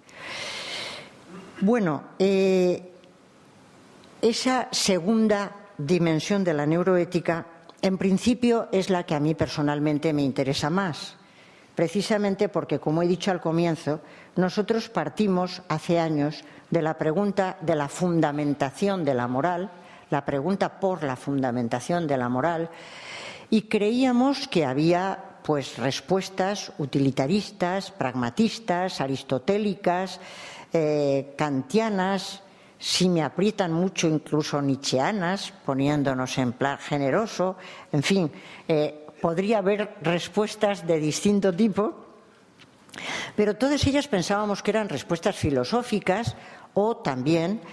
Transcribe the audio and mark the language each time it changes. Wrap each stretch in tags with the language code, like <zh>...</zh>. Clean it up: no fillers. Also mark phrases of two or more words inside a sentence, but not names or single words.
<es>Bueno, esa segunda dimensión de la neuroética, en principio, es la que a mí personalmente me interesa más, precisamente porque, como he dicho al comienzo, nosotros partimos hace años de la pregunta de la fundamentación de la moral, la pregunta por la fundamentación de la moral, y creíamos que había respuestas utilitaristas, pragmatistas, aristotélicas, kantianas, si me aprietan mucho incluso nietzscheanas, poniéndonos en plan generoso, en fin, podría haber respuestas de distinto tipo, pero todas ellas pensábamos que eran respuestas filosóficas o también</es>